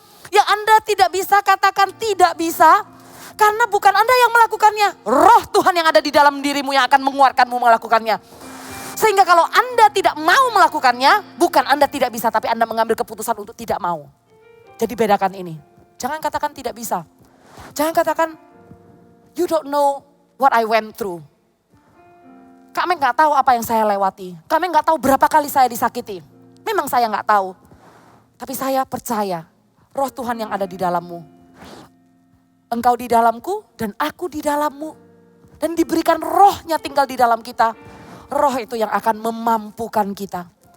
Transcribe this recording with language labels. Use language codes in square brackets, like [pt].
[id] Yang Anda tidak bisa katakan tidak bisa. Karena bukan Anda yang melakukannya. Roh Tuhan yang ada di dalam dirimu yang akan menguatkanmu melakukannya. Sehingga kalau Anda tidak mau melakukannya, bukan Anda tidak bisa, tapi Anda mengambil keputusan untuk tidak mau. Jadi bedakan ini. Jangan katakan tidak bisa. Jangan katakan, [en] you don't know what I went through. [id] Kami gak tahu apa yang saya lewati. Kami gak tahu berapa kali saya disakiti. Memang saya gak tahu. Tapi saya percaya, roh Tuhan yang ada di dalammu. Engkau di dalamku dan aku di dalammu. Dan diberikan rohnya tinggal di dalam kita. Roh itu yang akan memampukan kita.